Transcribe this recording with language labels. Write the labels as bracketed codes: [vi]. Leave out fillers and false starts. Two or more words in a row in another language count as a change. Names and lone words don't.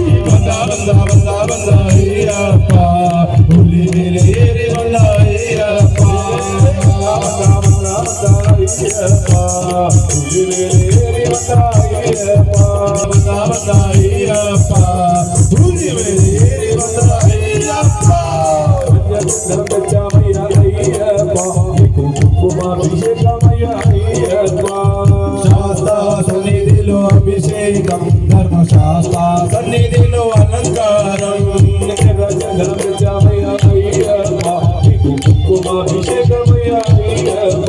[kn] అయ్యప్ప ಅಯ್ಯಪ್ಪ ಹುಲಿ ಮೇಲೆ ಏರಿ ಬಂದ ಅಯ್ಯಪ್ಪ ಬಂದ ಅಯ್ಯಪ್ಪ ಹುಲಿ ಮೇಲೆ ಏರಿ ಬಂದ ಅಯ್ಯಪ್ಪ ಧರ್ಮಚಾಮಯ್ಯ ಅಯ್ಯಪ್ಪ ಕುಂಕುಮಾಭಿಷೇಕಮಯ್ಯ ಅಯ್ಯಪ್ಪ [te] శాస్త్ర సన్నిధిలో అభిషేకం ధర్మశాస్త్ర సన్నిధిలో అలంకారం ధర్మచామయ్య అయ్యప్ప కుంకుమాభిషేకమయ్య అయ్యప్ప